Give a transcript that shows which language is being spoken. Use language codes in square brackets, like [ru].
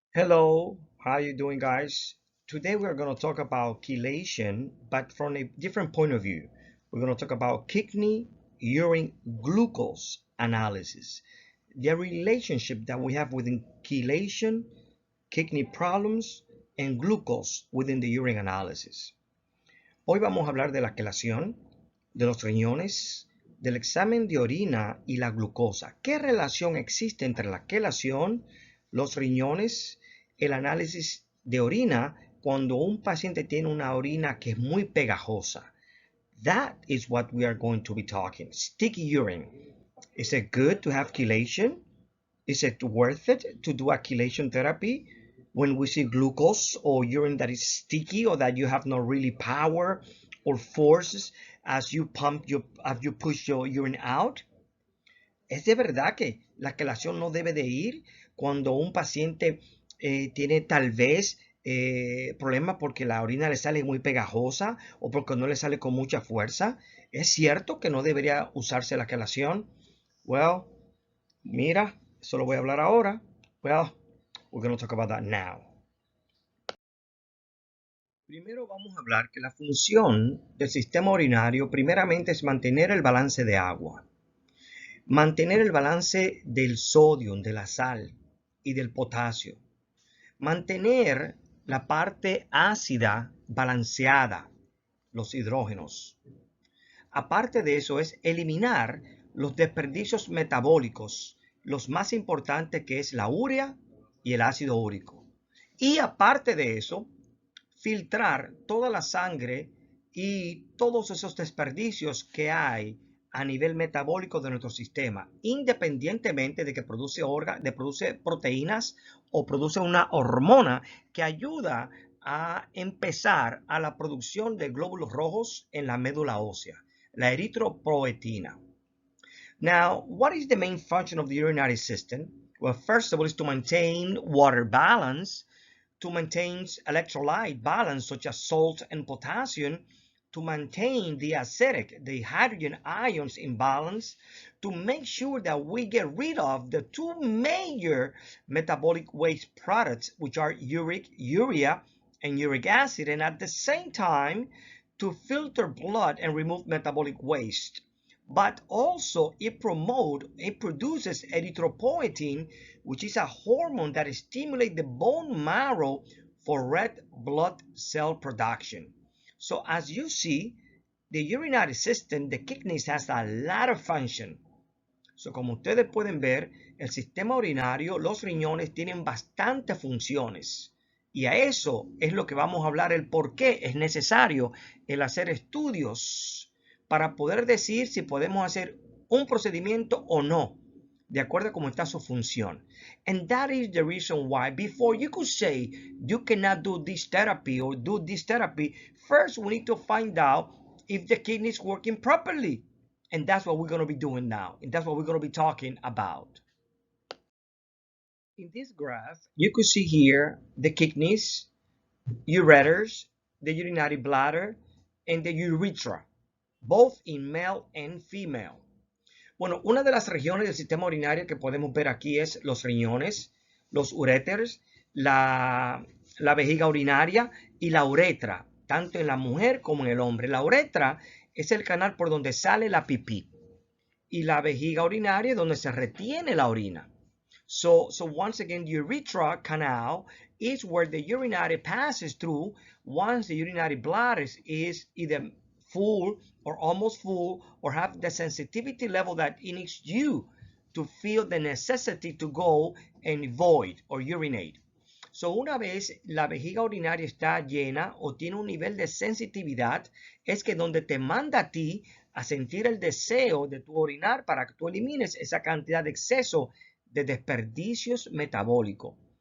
[en] Hello, how are you doing, guys? Today we're going to talk about chelation, but from a different point of view. We're going to talk about kidney urine glucose analysis, the relationship that we have within chelation, kidney problems, and glucose within the urine analysis. [es] Hoy vamos a hablar de la quelación, de los riñones, del examen de orina y la glucosa. ¿Qué relación existe entre la quelación, los riñones, el análisis de orina cuando un paciente tiene una orina que es muy pegajosa? [en] That is what we are going to be talking. Sticky urine. Is it good to have chelation? Is it worth it to do a chelation therapy when we see glucose or urine that is sticky or that you have no really power or forces as you push your urine out? [es] ¿Es de verdad que la quelación no debe de ir cuando un paciente tiene tal vez problemas porque la orina le sale muy pegajosa o porque no le sale con mucha fuerza? ¿Es cierto que no debería usarse la quelación? Well, mira, eso lo voy a hablar ahora. [en] Well, we're going to talk about that now. [es] Primero vamos a hablar que la función del sistema urinario primeramente es mantener el balance de agua, mantener el balance del sodio, de la sal y del potasio, mantener la parte ácida balanceada, los hidrógenos. Aparte de eso es eliminar los desperdicios metabólicos, los más importantes que es la urea y el ácido úrico. Y aparte de eso, filtrar toda la sangre y todos esos desperdicios que hay a nivel metabólico de nuestro sistema, independientemente de que produce proteínas o produce una hormona que ayuda a empezar a la producción de glóbulos rojos en la médula ósea, la eritropoetina. [en] Now, what is the main function of the urinary system? Well, first of all, is to maintain water balance, to maintain electrolyte balance, such as salt and potassium, to maintain the acidic, the hydrogen ions in balance, to make sure that we get rid of the two major metabolic waste products, which are urea and uric acid, and at the same time, to filter blood and remove metabolic waste. But also it produces erythropoietin, which is a hormone that stimulates the bone marrow for red blood cell production. So as you see, the urinary system, the kidneys, has a lot of function. [es] So como ustedes pueden ver, el sistema urinario, los riñones tienen bastantes funciones. Y a eso es lo que vamos a hablar, el por qué es necesario el hacer estudios para poder decir si podemos hacer un procedimiento o no, de acuerdo a cómo está su función. [en] And that is the reason why before you could say you cannot do this therapy or do this therapy, first we need to find out if the kidney is working properly. And that's what we're going to be doing now. And that's what we're going to be talking about. In this graph, you could see here the kidneys, ureters, the urinary bladder, and the urethra, both in male and female. [es] Bueno, una de las regiones del sistema urinario que podemos ver aquí es los riñones, los uréteres, la vejiga urinaria y la uretra, tanto en la mujer como en el hombre. La uretra es el canal por donde sale la pipí y la vejiga urinaria es donde se retiene la orina. [en] So once again, the urethra canal is where the urinary passes through once the urinary bladder is either full or almost full or have the sensitivity level that it needs you to feel the necessity to go and void or urinate. [es] So una vez la vejiga urinaria está llena o tiene un nivel de sensitividad, es que donde te manda a ti a sentir el deseo de tu orinar para que tú elimines esa cantidad de exceso de desperdicios metabólicos.